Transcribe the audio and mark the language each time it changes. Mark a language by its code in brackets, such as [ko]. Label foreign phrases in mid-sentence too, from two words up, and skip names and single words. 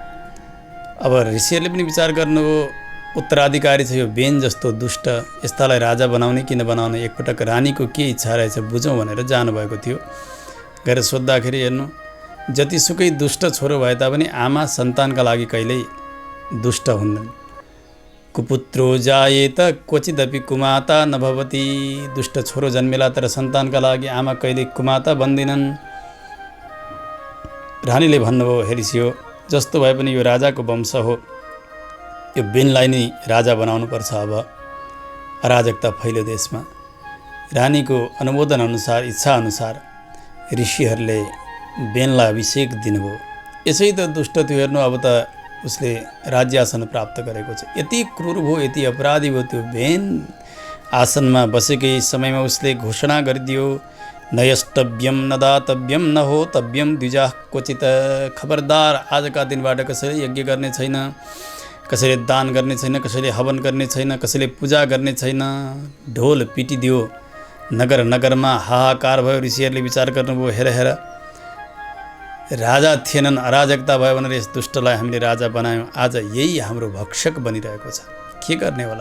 [ne] अब ऋषिहरूले पनि विचार गर्नुभयो, उत्तराधिकारी छ यो बेन जस्तो दुष्ट, यस्तालाई राजा बनाउने कि नबनाउने, एकपटक रानीको के इच्छा रहेछ बुझौँ भनेर जानुभएको थियो। गएर सोद्धाखेरि हेर्नु, जतिसुकै दुष्ट छोरो भए तापनि आमा सन्तानका लागि कहिल्यै दुष्ट हुन्नन्। [sa] कुपुत्रो जायेत क्वचिदपि कुमाता नभवति। [ne] दुष्ट छोरो जन्मेला तर सन्तानका लागि आमा कहिले कुमाता बन्दिनन्। रानीले भन्नुभयो, हेरिसियो जस्तो भए पनि यो राजाको वंश हो, यो बेनलाई नै राजा बनाउनुपर्छ। अब अराजकता फैल्यो देशमा। रानीको अनुमोदन अनुसार, इच्छा अनुसार ऋषिहरूले बेनलाई अभिषेक दिनुभयो। यसै त दुष्ट थियो हेर्नु, अब त उसले राज्यासन प्राप्त गरेको छ। यति क्रूर भयो, यति अपराधी भयो। त्यो भेन आसनमा बसेकै समयमा उसले घोषणा गरिदियो, [sa] न यष्टव्यम न दातव्यम न हो तव्यम द्विजा क्वचित। [ne] खबरदार, आजका दिनबाट कसैले यज्ञ गर्ने छैन, कसैले दान गर्ने छैन, कसैले हवन गर्ने छैन, कसैले पूजा गर्ने छैन। ढोल पिटिदियो, नगर नगरमा हाहाकार भयो। ऋषिहरूले विचार गर्नुभयो, हेर हेर राजा थिएनन्, अराजकता भयो भनेर यस दुष्टलाई हामीले राजा बनायौँ, आज यही हाम्रो भक्षक बनिरहेको छ, के गर्ने होला।